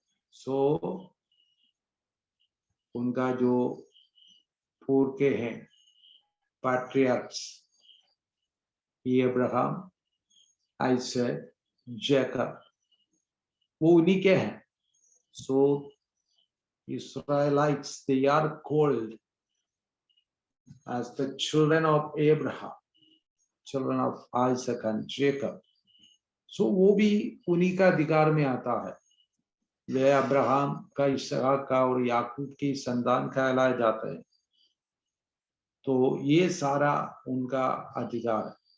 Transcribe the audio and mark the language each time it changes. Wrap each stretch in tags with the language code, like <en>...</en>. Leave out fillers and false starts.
<hi>सो उनका जो पूर्व के हैं पैट्रियार्क्स, अब्राहम, आइसैक, जैकब, वो उन्हीं के हैं।</hi> <en>So Israelites, they are called as the children of Abraham, children of Isaac and Jacob.</en> <hi>So वो भी उन्हीं का अधिकार में आता है। वे अब्राहम का, इसहाक का और याकूब की संतान कहलाए जाते हैं। तो ये सारा उनका अधिकार है।</hi>